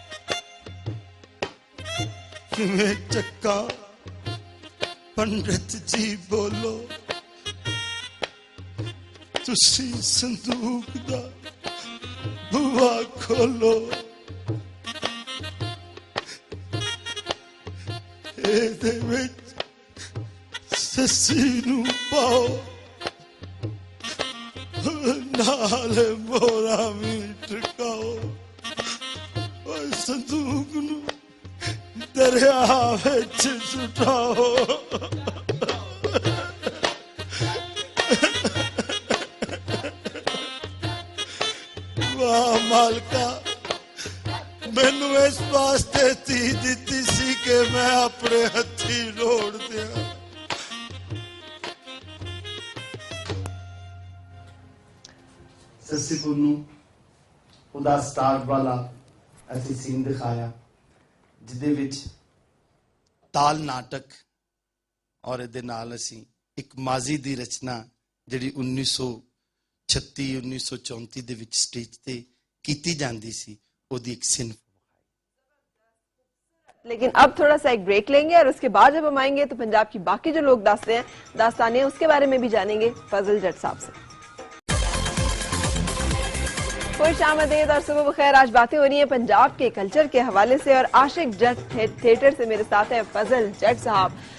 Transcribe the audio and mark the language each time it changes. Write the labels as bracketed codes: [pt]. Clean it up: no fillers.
[pa] किवें चक्का पंडित जी बोलो, तुसी संदूक दा बुआ खोलो। ਇਹਦੇ ਵਿੱਚ ਸੱਸੀ ਨੂੰ ਪਾਓ, ਨਾਲ ਮੋਰਾ ਵੀ ਟਕਾਓ, ਓਏ ਸੰਦੂਕ ਨੂੰ ਦਰਿਆ ਵਿੱਚ ਸੁਟਾਓ। ਵਾਹ ਮਾਲਕਾ, ਮੈਨੂੰ ਇਸ ਵਾਸਤੇ ਤੀ ਦਿੱਤੀ ਸੀ ਕਿ ਮੈਂ ਆਪਣੇ ਹੱਥੀ ਰੋੜ ਦਿਆਂ। ਸੱਸੀ ਪੁੰਨੂ ਉਹਦਾ ਸਟਾਰਟ ਵਾਲਾ ਅਸੀਂ ਸੀਨ ਦਿਖਾਇਆ, ਜਿਹਦੇ ਵਿੱਚ ਤਾਲ ਨਾਟਕ ਔਰ ਇਹਦੇ ਨਾਲ ਅਸੀਂ ਇੱਕ ਮਾਜ਼ੀ ਦੀ ਰਚਨਾ ਜਿਹੜੀ 1936 1934 ਦੇ ਵਿੱਚ ਸਟੇਜ ਤੇ ਕੀਤੀ ਜਾਂਦੀ ਸੀ, ਉਹਦੀ ਇੱਕ ਸਿਨਫ। [hi] लेकिन अब थोड़ा सा एक ब्रेक लेंगे और उसके बाद जब हम आएंगे तो पंजाब की बाकी जो लोग दास्तानें हैं उसके बारे में भी जानेंगे फजल जट साहब से। खुश आमदीद और सुबह बखैर। आज बातें हो रही हैं पंजाब के कल्चर के हवाले से और आशिक जट थिएटर से मेरे साथ है फजल जट साहब।